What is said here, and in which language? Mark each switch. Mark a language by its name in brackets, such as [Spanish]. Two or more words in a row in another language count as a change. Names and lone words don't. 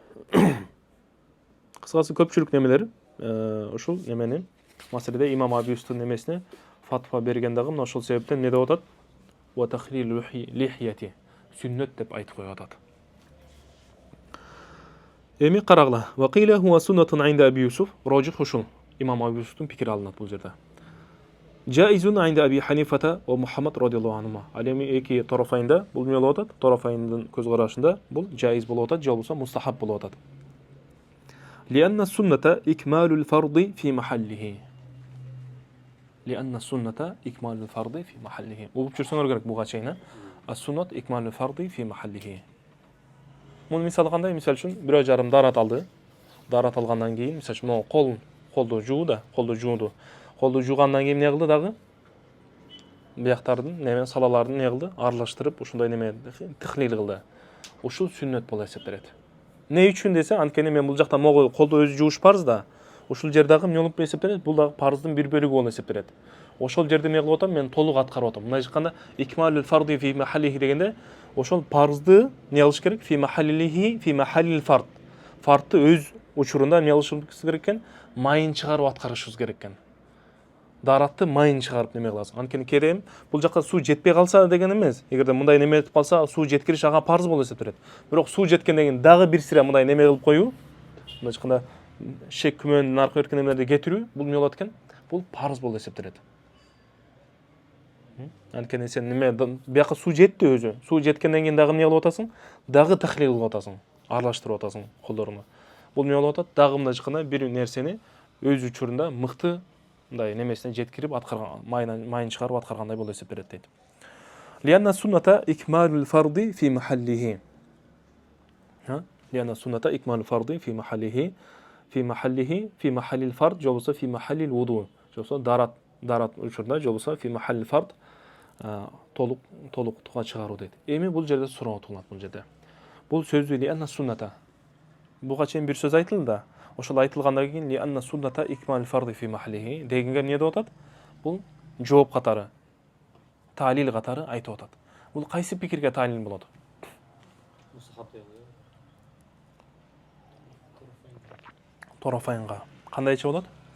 [Kyrgyz] Кыскасы көпчүлүк немелер ушул немени маселеде имам Аби Юсуфтун немесине фатва берген дагы мына ошол себептен не деп атат? [Arabic] وتخليل اللحية, [Kyrgyz] сүннөт деп айтып коюп атат. Эми карагыла. [Arabic] وقيل هو سنة عند أبي يوسف, [Kyrgyz] рожих ушул. Имам Аби Юсуфтун пикири алынат бул жерде. [Arabic] جائز عند أبي حنيفة ومحمد رضي الله عنهما. [Kyrgyz] Alemi эки тарафайында бул эмне болуп атат? Тарафайындын көз карашында бул жайыз болуп атат, же болбосо мустахаб болуп атат. [Arabic] لأن السنة إكمال الفرض في محله. لأن السنة إكمال الفرض في محله. [Kyrgyz] Угуп жүрсөңөр керек буга чейин. [Arabic] السنة إكمال الفرض في محله. [Kyrgyz] Муну мисал кандай? Мисал үчүн бирөө жарым дарат алды. Дарат алгандан кийин, мисал үчүн колду жууду. Колду жуугандан кийин эмне кылды дагы? Бияктардын, неме салаларын не кылды? Аралаштырып, ушундай неме тахлил кылды. Ушул сүннөт болуп эсептелет. Не үчүн десе, анткени мен бул жакта могу колду өзү жууш парыз да. Ушул жерде дагы эмне болуп эсептелет? Бул дагы парыздын бир бөлүгү болуп эсептелет. Ошол жерде эмне кылып атам? Мен толук аткарып атам. Мындай айтканда, [Arabic] إكمال الفرض في محله [Kyrgyz] дегенде, ошол парызды не кылыш керек? [Arabic] في محله في محل الفرض. [Kyrgyz] Фардты өз учурунда эмне кылышыбыз керек экен? Майын чыгарып аткарышыбыз керек экен. Даратты майын чыгарып неме кыласың. Анткени керем бул жакка суу жетпей калса деген эмес. Эгерде мындай неме этип калса, суу жеткириш ага парыз болуп эсептелет. Бирок суу жеткенден кийин дагы бир сире мындай неме кылып коюу, мындай айтканда шек күмөндүн аркы беркен немелерди кетирүү, бул эмне болот экен? Бул парыз болуп эсептелет. Анткени сен неме бияка суу жетти өзү. Суу жеткенден кийин дагы эмне кылып атасың? Дагы тахлил кылып атасың, аралаштырып атасың колдоруну. Бул эмне болуп атат? Дагы мындай айтканда бир нерсени өз учурунда мыкты мындай немесине жеткирип аткарган, майын чыгарып аткаргандай болуп эсептелет дейт. [Arabic] لأن السنة إكمال الفرض في محله. لأن السنة إكمال الفرض في محله في محل الفرض, [Kyrgyz] же болбосо [Arabic] في محل الوضوء. [Kyrgyz] Же болбосо дарат учурунда, же болбосо [Arabic] في محل الفرض [Kyrgyz] толуктукка чыгаруу дейт. Эми бул жерде суроо туулат бул жерде. Бул сөздү [Arabic] لأن السنة. [Kyrgyz] Буга чейин бир сөз айтылды да. Ошол айтылгандан кийин [Arabic] لأن السنة إكمال الفرض في محله [Kyrgyz] дегенге эмне деп атат? Бул жооп катары, талил катары айтып атат. Бул кайсы пикирге талил болот? Тарафайнга. Кандайча болот?